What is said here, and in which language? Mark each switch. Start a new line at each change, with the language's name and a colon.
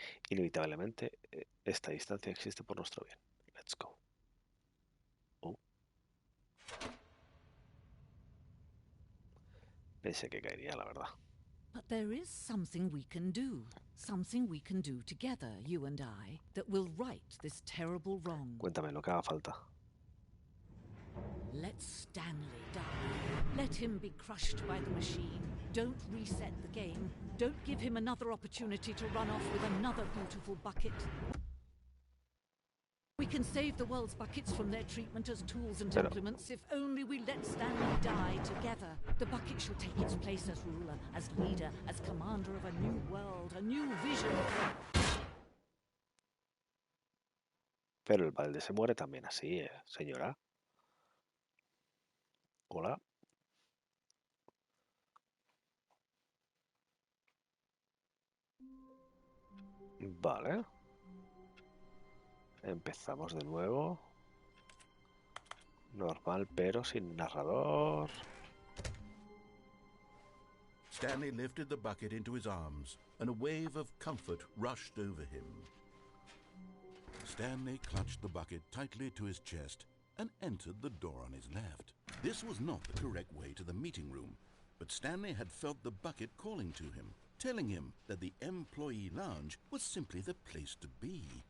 Spanish: Inevitablemente, esta distancia existe por nuestro bien.
English: Let's go.
Spanish: Pensé que caería, la verdad.
English: But there is something we can do together, you and I, that will right this terrible wrong.
Spanish: Cuéntame lo que haga falta.
English: Let Stanley die. Let him be crushed by the machine. Don't reset the game. Don't give him another opportunity to run off with another beautiful bucket. We can save the world's buckets from their treatment as tools and implements if only we let Stanley die together. The bucket shall take its place as ruler, as leader, as commander of a new world, a new vision.
Spanish: Pero el balde se muere también así, señora. Hola. Vale. Empezamos de nuevo. Normal, pero sin narrador.
English: Stanley lifted the bucket into his arms, and a wave of comfort rushed over him. Stanley clutched the bucket tightly to his chest and entered the door on his left. This was not the correct way to the meeting room, but Stanley had felt the bucket calling to him, telling him that the employee lounge was simply the place to be.